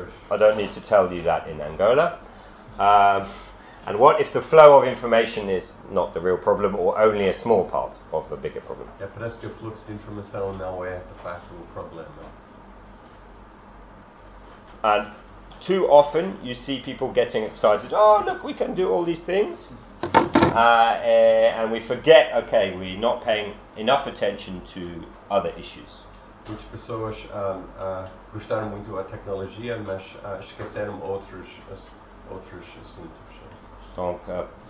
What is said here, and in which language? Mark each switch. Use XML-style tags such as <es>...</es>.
<en>I don't need to tell you that in Angola. And what if the flow of information is not the real problem or only a small part of a bigger problem?</en> <pt>É, parece que o fluxo de informação não é de facto o problema.</pt> <en>And too often you see people getting excited, oh look, we can do all these things, and we forget, okay, we're not paying enough attention to other issues.</en> <pt>Muitas pessoas gostaram muito da tecnologia, mas esqueceram outros assuntos.</pt>